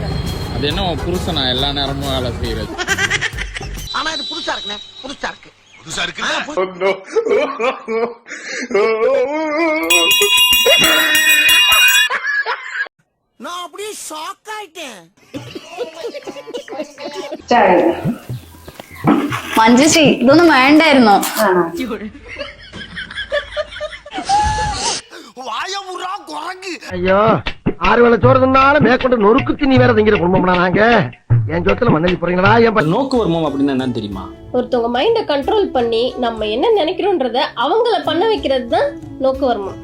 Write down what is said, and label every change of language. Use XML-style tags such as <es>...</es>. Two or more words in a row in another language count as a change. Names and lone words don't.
<ta>அது என்ன உன் புருஷனா எல்லா நேரமும் வேலை செய்யறது? ஆனா இது புதுசா இருக்குண்ணே புதுசா இருக்கு புதுசா இருக்கு நான் அப்படியே ஷாக் ஆயிட்டேன்</ta> <ml>മഞ്ജുശ്രീ ഇതൊന്നും വേണ്ടായിരുന്നോ?</ml> <ta>வாயமுறா குரங்கு ஐயோ 6 வேளை சோறு தின்னாலும் மேற்கொண்டு நொறுக்கு திணி வேற திங்கிற குடும்பம்னா நாங்க என் சொத்துல மண்ணலி போறீங்களா என் நோக்கு வருமம் அப்படின்னா என்னன்னு தெரியுமா? ஒருத்தவங்க</ta> <en>minda control</en> <ta>பண்ணி நம்ம என்ன நினைக்கிறோன்றத அவங்கள பண்ண வைக்கிறது தான் நோக்குவர்மம்.</ta>